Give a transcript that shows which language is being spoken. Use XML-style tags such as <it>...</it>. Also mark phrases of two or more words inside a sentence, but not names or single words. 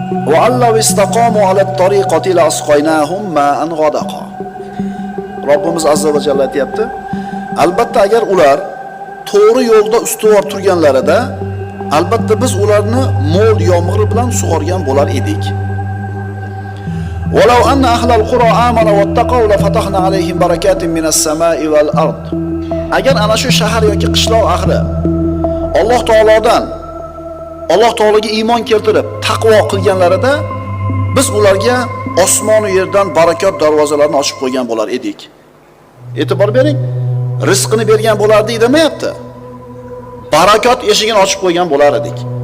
<ar>"وألو استقاموا على الطريقة لأسقيناهم ماء غدقا."</ar> <uz>Robbimiz azza va jalla aytyapti, "Albatta, agar ular to'g'ri yo'lda ustuvor turganlarida, albatta, biz ularni mo'l yomg'ir bilan sug'organ bo'lar edik."</uz> <ar>"ولو أن أهل القرى آمنوا واتقوا لفتحنا عليهم بركات من السماء والأرض."</ar> <uz>Agar ana shu shahar yoki qishloq ahli Alloh taolodan, Alloh taologa iymon keltirib, taqvo qilganlarida, biz ularga osmon u yerdan barakot darvozalarini ochib qo'ygan bo'lar edik. E'tibor bering, rizqini bergan bo'lardik demayapti. Barakot eshigini ochib qo'ygan bo'lar edik.</uz>